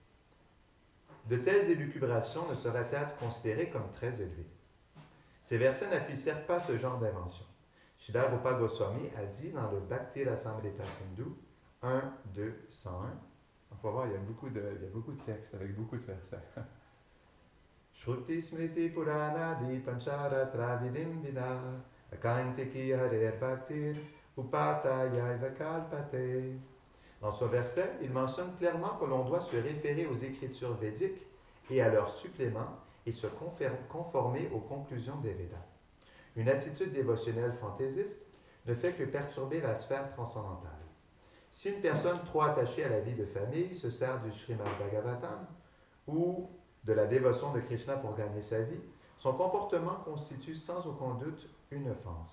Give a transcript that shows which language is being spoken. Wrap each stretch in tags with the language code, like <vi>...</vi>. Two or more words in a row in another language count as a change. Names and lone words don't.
<fr>De telles élucubrations ne sauraient être considérées comme très élevées. Ces versets n'appuient certes pas ce genre d'invention. Srila Rupa Goswami a dit dans le Bhakti Rasamrita Sindhu 1, 2, 101. On va voir, il y a beaucoup de textes avec beaucoup de versets.</fr> <sa>श्रुति स्मृति पुराणादि पञ्चरात्र विधिं विना ऐकान्तिकी हरेर्भक्तिर् उत्पातायैव कल्पते.</sa> <fr>Dans ce verset, il mentionne clairement que l'on doit se référer aux écritures védiques et à leurs suppléments et se conformer aux conclusions des Védas. Une attitude dévotionnelle fantaisiste ne fait que perturber la sphère transcendantale. Si une personne trop attachée à la vie de famille se sert du Srimad Bhagavatam ou de la dévotion de Krishna pour gagner sa vie, son comportement constitue sans aucun doute une offense.</fr>